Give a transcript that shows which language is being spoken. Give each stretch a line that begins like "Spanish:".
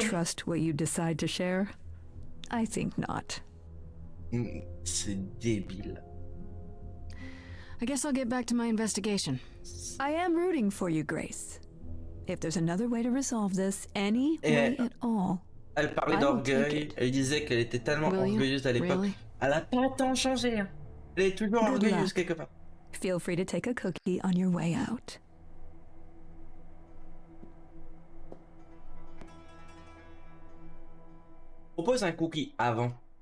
English: trust what you decide to share? I think not.
French: C'est débile.
English: I guess I'll get back to my investigation. I am rooting for you, Grace. If there's another way to resolve this, any way at all.
French: Elle parlait d'orgueil, elle disait qu'elle était tellement orgueilleuse à l'époque.
English: Really?
French: Elle a pas tant changé. Hein. Elle est toujours
English: Good
French: orgueilleuse
English: luck.
French: quelque part.
English: Feel free to take a cookie on your way out.
French: Propose un cookie avant.